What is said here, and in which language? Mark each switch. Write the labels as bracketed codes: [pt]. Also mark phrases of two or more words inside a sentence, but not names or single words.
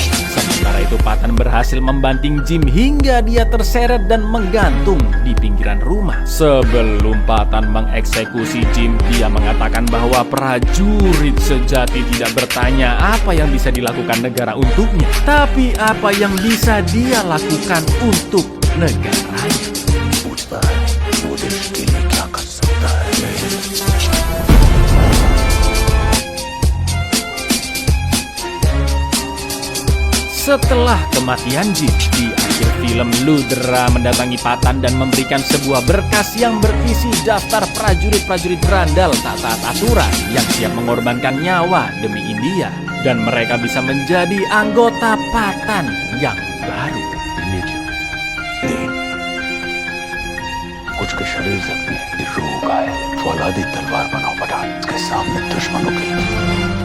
[id] Sementara itu Patan berhasil membanting Jim hingga dia terseret dan menggantung di pinggiran rumah. Sebelum Patan mengeksekusi Jim, dia mengatakan bahwa prajurit sejati tidak bertanya apa yang bisa dilakukan negara untuknya, tapi apa yang bisa dia lakukan untuk negaranya. [hi] पूछता है वो देश के लिए क्या कर सकता है। [id] Setelah kematian Jim, di akhir film Ludra mendatangi Patan dan memberikan sebuah berkas yang berisi daftar prajurit-prajurit berandal tak taat aturan yang siap mengorbankan nyawa demi India, dan mereka bisa menjadi anggota Patan yang baru. [hi] नहीं, कुछ के शरीर जख्मी है, रूह घायल है। फौलादी तलवार बनाओ पठान, इसके सामने दुश्मनों की